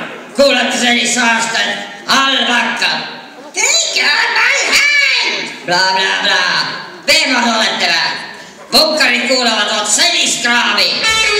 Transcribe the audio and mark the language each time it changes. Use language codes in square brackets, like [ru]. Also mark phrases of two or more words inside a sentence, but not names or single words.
[et] kuulate sellist aastat, halb hakkab. [en] Take on my hand! Bla bla bla. [et] Pehmad olete või? Punkarid kuulavad oot sellist kraami.